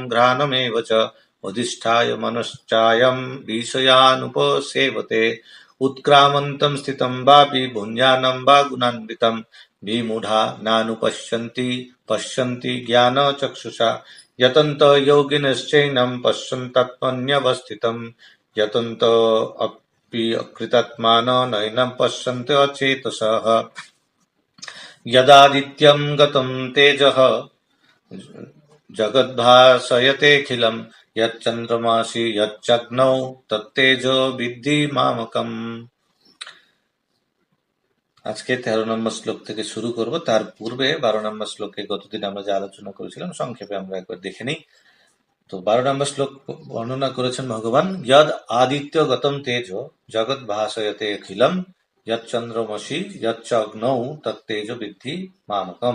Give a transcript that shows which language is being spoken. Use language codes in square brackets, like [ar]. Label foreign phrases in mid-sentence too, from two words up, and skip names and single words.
[sa] घ्राणमेव च अधिष्ठाय मनश्चायं विषयानुपसेवते उत्क्रामन्तं स्थितं वापि भुञ्जानं वा गुणान्वितं विमूढा नानुपश्यन्ति पश्यन्ति ज्ञानचक्षुषा यतन्तो योगिनश्चैनं पश्यन्त्यात्मन्यवस्थितं यतन्तो अपि कृतात्मानो नैनं पश्यन्ति अचेतसः यदादित्यं गतं तेजः जगद्भासयतेऽखिलं यच्चन्द्रमासि यच्चग्नौ तत्तेजो विद्धि मामकम्। [bn] আজকে 13 নম্বর শ্লোক থেকে শুরু করব। তার পূর্বে 12 নম্বর শ্লোকে গতদিন আমরা যে আলোচনা করেছিলাম সংক্ষেপে আমরা একবার দেখে নিই। তো 12 নম্বর শ্লোক বর্ণনা করেছেন ভগবান, [sa] যদ আদিত্য গতম তেজ জগৎ ভাসয়তে অখিলম যচ্চন্দ্রমসি যচ্চগ্নৌ তত্তেজ বিদ্ধি মামকম।